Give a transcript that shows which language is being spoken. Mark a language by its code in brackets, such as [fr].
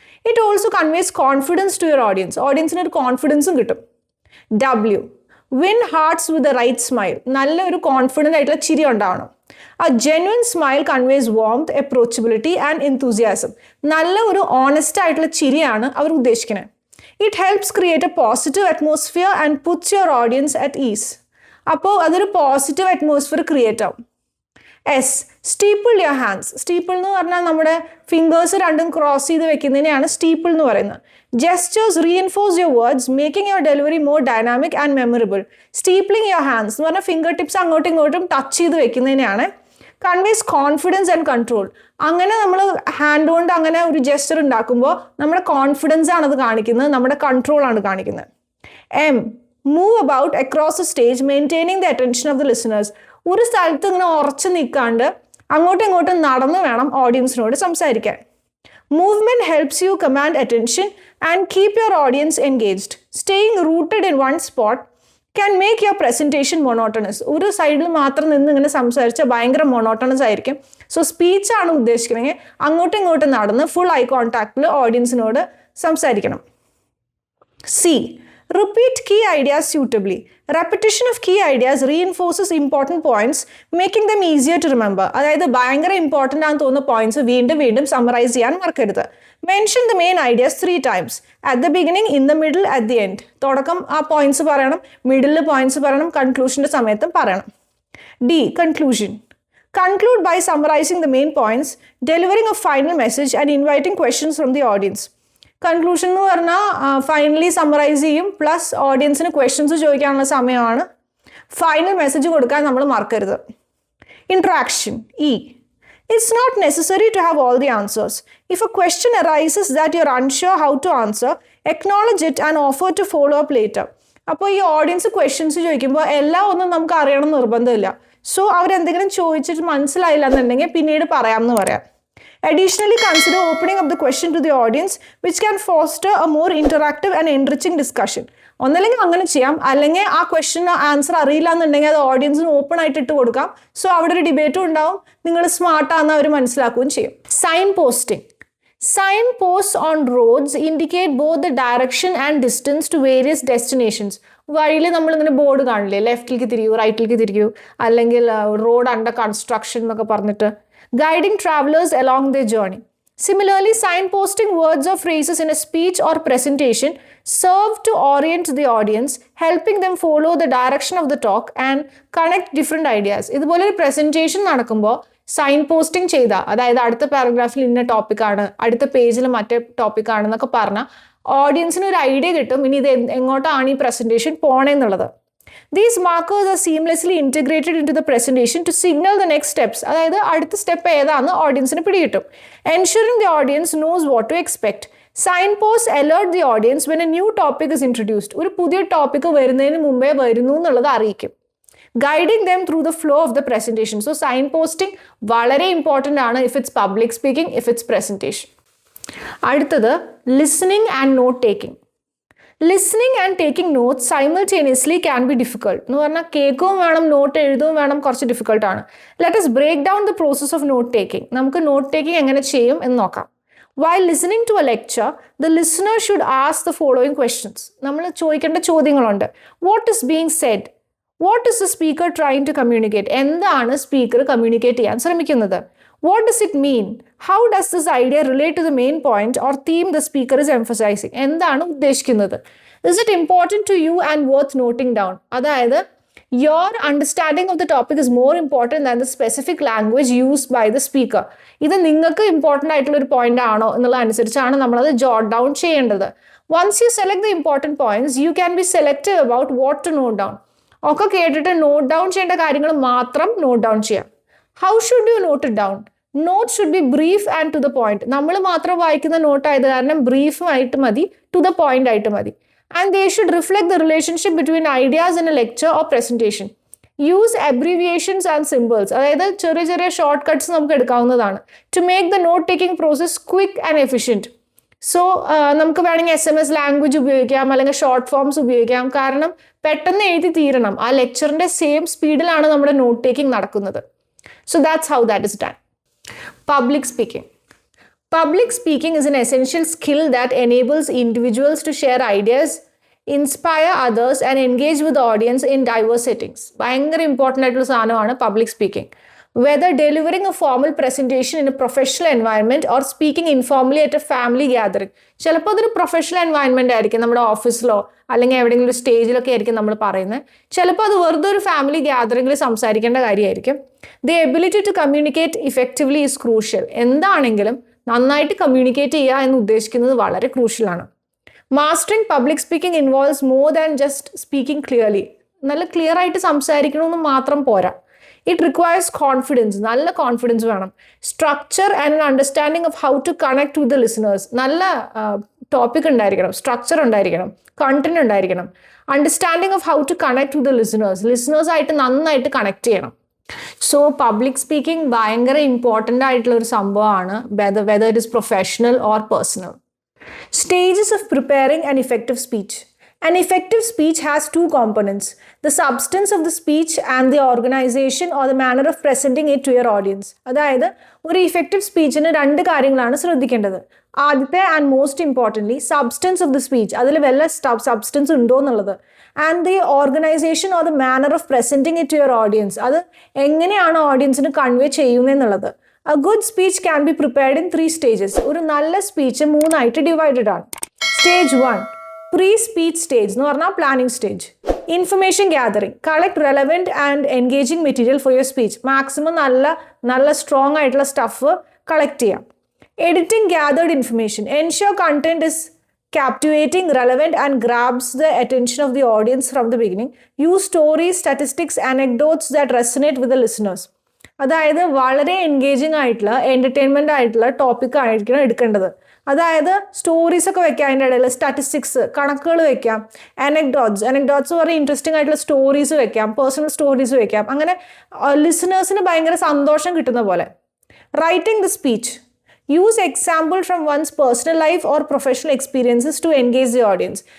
[en] It also conveys confidence to your audience. [ml] ഓഡിയൻസിന് ഒരു കോൺഫിഡൻസും കിട്ടും. [en] W. Win hearts with the right smile. [ml] നല്ല ഒരു കോൺഫിഡൻ്റ് ആയിട്ടുള്ള ചിരി ഉണ്ടാവണം. [en] A genuine smile conveys warmth, approachability and enthusiasm. [ml] നല്ല ഒരു ഓണസ്റ്റ് ആയിട്ടുള്ള ചിരിയാണ് അവർ ഉദ്ദേശിക്കുന്നത്. [en] It helps create a positive atmosphere and puts your audience at ease. [ml] അപ്പോൾ അതൊരു പോസിറ്റീവ് അറ്റ്മോസ്ഫിയർ ക്രിയേറ്റ് ആവും. [en] S. Steeple your hands. [ml] Steeple എന്ന് പറഞ്ഞാൽ നമ്മുടെ ഫിംഗേഴ്സ് രണ്ടും ക്രോസ് ചെയ്ത് വെക്കുന്നതിനെയാണ് സ്റ്റീപ്പിൾ എന്ന് പറയുന്നത്. [en] Gestures reinforce your words, making your delivery more dynamic and memorable. Steepling your hands [ml] എന്ന് പറഞ്ഞാൽ ഫിംഗർ ടിപ്സ് അങ്ങോട്ടും ഇങ്ങോട്ടും ടച്ച് ചെയ്ത് വെക്കുന്നതിനെയാണ്. [en] Conveys confidence and control. [ml] അങ്ങനെ നമ്മൾ ഹാൻഡ് കൊണ്ട് അങ്ങനെ ഒരു ജെസ്റ്റർ ഉണ്ടാക്കുമ്പോൾ നമ്മുടെ കോൺഫിഡൻസ് ആണ് അത് കാണിക്കുന്നത്, നമ്മുടെ കൺട്രോൾ ആണ് കാണിക്കുന്നത്. [en] M. Move about across the stage, maintaining the attention of the listeners. [ml] ഒരു സ്ഥലത്ത് ഇങ്ങനെ ഉറച്ചു നിൽക്കാണ്ട് അങ്ങോട്ടും ഇങ്ങോട്ടും നടന്നു വേണം ഓഡിയൻസിനോട് സംസാരിക്കാൻ. [en] Movement helps you command attention and keep your audience engaged. Staying rooted in one spot can make your presentation monotonous. [ml] ഒരു സൈഡിൽ മാത്രം നിന്ന് ഇങ്ങനെ സംസാരിച്ചാൽ ഭയങ്കര മൊണോട്ടണസ് ആയിരിക്കും. സോ സ്പീച്ചാണ് ഉദ്ദേശിക്കണമെങ്കിൽ അങ്ങോട്ടും ഇങ്ങോട്ടും നടന്ന് ഫുൾ ഐ കോൺടാക്റ്റിൽ ഓഡിയൻസിനോട് സംസാരിക്കണം. [en] C. Repeat key ideas suitably. Repetition of key ideas reinforces important points, making them easier to remember. [ml] അതായത് ഭയങ്കര ഇമ്പോർട്ടൻ്റ് ആണെന്ന് തോന്നുന്ന പോയിന്റ്സ് വീണ്ടും വീണ്ടും സമ്മറൈസ് ചെയ്യാൻ മറക്കരുത്. [en] Mention the main ideas 3 times. At the beginning, in the middle, at the end. [ml] തുടക്കം ആ പോയിന്റ്സ് പറയണം, മിഡിൽ പോയിന്റ്സ് പറയണം, കൺക്ലൂഷൻ്റെ സമയത്തും പറയണം. [en] D. Conclusion. Conclude by summarizing the main points, delivering a final message and inviting questions from the audience. [ml] Conclusion എന്ന് പറഞ്ഞാൽ finally summarise ചെയ്യും, plus ഓഡിയൻസിന് ക്വസ്റ്റ്യൻസ് ചോദിക്കാനുള്ള സമയമാണ്. ഫൈനൽ മെസ്സേജ് കൊടുക്കാൻ നമ്മൾ മറക്കരുത്. [en] Interaction. ഇ. It's not necessary to have all the answers. If a question arises that you're unsure how to answer, acknowledge it and offer to follow up later. [ml] അപ്പോൾ ഈ audience questions ചോദിക്കുമ്പോൾ എല്ലാം ഒന്നും നമുക്ക് അറിയണം എന്ന് നിർബന്ധമില്ല. സോ അവരെന്തെങ്കിലും ചോദിച്ചിട്ട് മനസ്സിലായില്ല എന്നുണ്ടെങ്കിൽ പിന്നീട് പറയാമെന്ന് പറയാം. [en] Additionally, consider opening up the question to the audience, which can foster a more interactive and enriching discussion. [ml] ഒന്നല്ലെങ്കിൽ അങ്ങനെ ചെയ്യാം, അല്ലെങ്കിൽ ആ ക്വസ്റ്റ്യൻ ആൻസർ അറിയില്ല എന്നുണ്ടെങ്കിൽ അത് ഓഡിയൻസിന് ഓപ്പൺ ആയിട്ട് ഇട്ട് കൊടുക്കാം. സോ അവിടെ ഒരു ഡിബേറ്റും ഉണ്ടാവും, നിങ്ങൾ സ്മാർട്ടാണെന്ന് അവർ മനസ്സിലാക്കുകയും ചെയ്യും. [en] Signposting. Sign posts on roads indicate both the direction and distance to various destinations. [ml] വഴിയിൽ നമ്മളിങ്ങനെ ബോർഡ് കാണില്ലേ, ലെഫ്റ്റിലേക്ക് തിരിയൂ, റൈറ്റിലേക്ക് തിരിയൂ, അല്ലെങ്കിൽ റോഡ് അണ്ടർ കൺസ്ട്രക്ഷൻ എന്നൊക്കെ പറഞ്ഞിട്ട് [en] guiding travelers along their journey. Similarly, signposting words or phrases in a speech or presentation serve to orient the audience, helping them follow the direction of the talk and connect different ideas. [ml] ഇതുപോലെ ഒരു presentation നടക്കുമ്പോൾ sign posting ചെയ്താൽ, അതായത് അടുത്ത പാരഗ്രാഫിൽ ഇന്ന ടോപ്പിക്കാണ്, അടുത്ത പേജിൽ മറ്റേ ടോപ്പിക്കാണെന്നൊക്കെ പറഞ്ഞാൽ ഓഡിയൻസിന് ഒരു ഐഡിയ കിട്ടും ഇനി ഇത് എങ്ങോട്ടാണ് ഈ presentation പോണേന്നുള്ളത്. [en] These markers are seamlessly integrated into the presentation to signal the next steps. [ml] അതായത് അടുത്ത സ്റ്റെപ്പ് ഏതാണെന്ന് ഓഡിയൻസിന് പിടികിട്ടും. [en] Ensuring the audience knows what to expect. Signposts alert the audience when a new topic is introduced. [ml] ഒരു പുതിയ topic വരുന്നതിന് മുമ്പേ വരുന്നു എന്നുള്ളത് അറിയിക്കും. [en] Guiding them through the flow of the presentation. So signposting [ml] വളരെ ഇമ്പോർട്ടൻ്റ് ആണ് [en] if it's public speaking, if it's presentation. [ml] അടുത്തത് [en] listening and note taking. Listening and taking notes simultaneously can be difficult. [ml] എന്ന് പറഞ്ഞാൽ കേൾക്കുകയും വേണം, നോട്ട് എഴുതുകയും വേണം, കുറച്ച് ഡിഫിക്കൽട്ടാണ്. [en] Let us break down the process of note taking. [ml] നമുക്ക് നോട്ട് ടേക്കിംഗ് എങ്ങനെ ചെയ്യും എന്ന് നോക്കാം. [en] While listening to a lecture, the listener should ask the following questions. [ml] നമ്മൾ ചോദിക്കേണ്ട ചോദ്യങ്ങളുണ്ട്. [en] What is being said? What is the speaker trying to communicate? [ml] എന്താണ് speaker communicate ചെയ്യാൻ ശ്രമിക്കുന്നത്? [en] What does it mean? How does this idea relate to the main point or theme the speaker is emphasizing? [ml] എന്താണ് ഉദ്ദേശിക്കുന്നത്? [en] Is it important to you and worth noting down? [ml] അതായത് [en] your understanding of the topic is more important than the specific language used by the speaker. [ml] ഇത് നിങ്ങൾക്ക് important ആയിട്ടുള്ള ഒരു point ആണോ എന്നുള്ള അനുസരിച്ചാണ് നമ്മളത് ജോട്ട് ഡൗൺ ചെയ്യേണ്ടത്. [en] Once you select the important points, you can be selective about what to note down. [ml] ഒക്കെ കേട്ടിട്ട് നോട്ട് ഡൗൺ ചെയ്യേണ്ട കാര്യങ്ങൾ മാത്രം നോട്ട് ഡൗൺ ചെയ്യാം. [en] How should you note it down? Note should be brief and to the point. [ml] നമ്മൾ മാത്രം വായിക്കുന്ന not ആയത് കാരണം ബ്രീഫുമായിട്ട് മതി, ടു ദ പോയിന്റ് ആയിട്ട് മതി. [en] And they should reflect the relationship between ideas in a lecture or presentation. Use abbreviations and symbols. [ml] അതായത് ചെറിയ ചെറിയ ഷോർട്ട് കട്ട്സ് നമുക്ക് എടുക്കാവുന്നതാണ്. [en] To make the note taking process quick and efficient. [ml] So നമുക്ക് വേണമെങ്കിൽ SMS language ഉപയോഗിക്കാം, അല്ലെങ്കിൽ short forms ഉപയോഗിക്കാം. കാരണം പെട്ടെന്ന് എഴുതി തീരണം. ആ ലെക്ചറിൻ്റെ സെയിം സ്പീഡിലാണ് നമ്മുടെ നോട്ട് ടേക്കിംഗ് നടക്കുന്നത്. [en] So that's how that is done. Public speaking. Public speaking is an essential skill that enables individuals to share ideas, inspire others and engage with the audience in diverse settings. [ml] ഭയങ്കര important ആയിട്ടുള്ള സാധനമാണ് public speaking. [en] Whether delivering a formal presentation in a professional environment or speaking informally at a family gathering. [ml] ചിലപ്പോൾ അതൊരു professional environment ആയിരിക്കും, നമ്മുടെ ഓഫീസിലോ അല്ലെങ്കിൽ എവിടെയെങ്കിലും ഒരു സ്റ്റേജിലൊക്കെ ആയിരിക്കും നമ്മൾ പറയുന്നത്. ചിലപ്പോൾ അത് വെറുതെ ഒരു ഫാമിലി ഗ്യാതറിംഗിൽ സംസാരിക്കേണ്ട കാര്യമായിരിക്കും. [en] The ability to communicate effectively is crucial. [ml] എന്താണെങ്കിലും നന്നായിട്ട് കമ്മ്യൂണിക്കേറ്റ് ചെയ്യുക എന്ന് ഉദ്ദേശിക്കുന്നത് വളരെ ക്രൂഷ്യലാണ്. [en] Mastering public speaking involves more than just speaking clearly. [ml] നല്ല ക്ലിയർ ആയിട്ട് സംസാരിക്കണമെന്ന് മാത്രം പോരാ. [en] It requires confidence. [ml] നല്ല കോൺഫിഡൻസ് വേണം. [en] Structure and understanding of how to connect with the listeners. [ml] നല്ല ടോപ്പിക് ഉണ്ടായിരിക്കണം, സ്ട്രക്ചർ ഉണ്ടായിരിക്കണം, കണ്ടന്റ് ഉണ്ടായിരിക്കണം. [en] understanding of how to connect with the ലിസണേഴ്സായിട്ട് [ml] നന്നായിട്ട് കണക്ട് ചെയ്യണം. സോ പബ്ലിക് സ്പീക്കിംഗ് ഭയങ്കര ഇമ്പോർട്ടൻ്റ് ആയിട്ടുള്ള ഒരു സംഭവമാണ്, [en] Whether it is professional or personal. Stages of preparing an effective speech. An effective speech has two components, the substance of the speech and the organization or the manner of presenting it to your audience. [ml] അതായത് ഒരു effective സ്പീച്ചിന് രണ്ട് കാര്യങ്ങളാണ് ശ്രദ്ധിക്കേണ്ടത്. ആദ്യത്തെ [en] and most importantly substance of the speech, [ml] അതിൽ വല്ല substance ഉണ്ടോ എന്നുള്ളത്. [en] and the organisation or the manner of presenting it to your audience, [ml] അത് എങ്ങനെയാണ് ഓഡിയൻസിന് convey ചെയ്യുന്നതെന്നുള്ളത്. [en] A good speech can be prepared in 3 stages. [ml] ഒരു നല്ല സ്പീച്ച് 3 ആയിട്ട് ഡിവൈഡഡ് ആണ്. സ്റ്റേജ് 1 [en] pre-speech stage [ml] എന്ന് പറഞ്ഞാൽ planning stage. [en] Information gathering, collect relevant and engaging material for your speech. [ml] Maximum നല്ല സ്ട്രോങ് ആയിട്ടുള്ള സ്റ്റഫ് കളക്ട് ചെയ്യാം. [en] Editing gathered information, ensure content is captivating, relevant and grabs the attention of the audience from the beginning. Use stories, statistics, anecdotes that resonate with the listeners. [ml] അതായത് വളരെ engaging ആയിട്ടുള്ള entertainment ആയിട്ടുള്ള topic ആയിരിക്കണം എടുക്കേണ്ടത്. അതായത് stories ഒക്കെ വെക്കാം, അതിൻ്റെ ഇടയിൽ സ്റ്റാറ്റിസ്റ്റിക്സ് കണക്കുകൾ വെക്കാം, അനക്ഡോട്ട്സ് പറഞ്ഞാൽ ഇൻട്രസ്റ്റിംഗ് ആയിട്ടുള്ള സ്റ്റോറീസ് വെക്കാം, പേഴ്സണൽ സ്റ്റോറീസ് വെക്കാം. അങ്ങനെ ലിസണേഴ്സിന് ഭയങ്കര സന്തോഷം കിട്ടുന്ന പോലെ. [en] Writing the speech, use example from one's personal life or professional experiences to engage the audience.